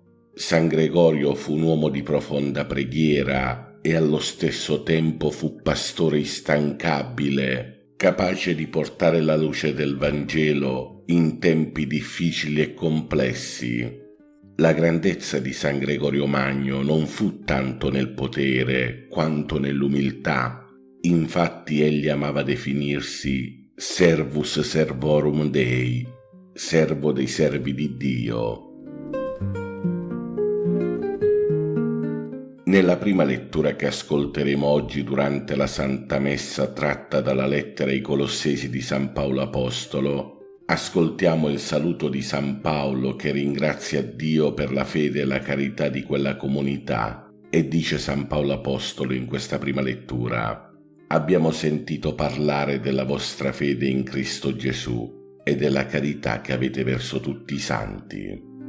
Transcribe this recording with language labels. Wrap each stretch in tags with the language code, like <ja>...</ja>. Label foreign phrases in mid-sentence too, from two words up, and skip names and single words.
<it>San Gregorio fu un uomo di profonda preghiera e allo stesso tempo fu pastore instancabile, capace di portare la luce del Vangelo in tempi difficili e complessi. La grandezza di San Gregorio Magno non fu tanto nel potere quanto nell'umiltà. Infatti egli amava definirsi</it> <la>servus servorum Dei,</la> <it>servo dei servi di Dio. Nella prima lettura che ascolteremo oggi durante la Santa Messa tratta dalla lettera ai Colossesi di San Paolo Apostolo, ascoltiamo il saluto di San Paolo che ringrazia Dio per la fede e la carità di quella comunità, e dice San Paolo Apostolo in questa prima lettura: «Abbiamo sentito parlare della vostra fede in Cristo Gesù e della carità che avete verso tutti i santi».</it>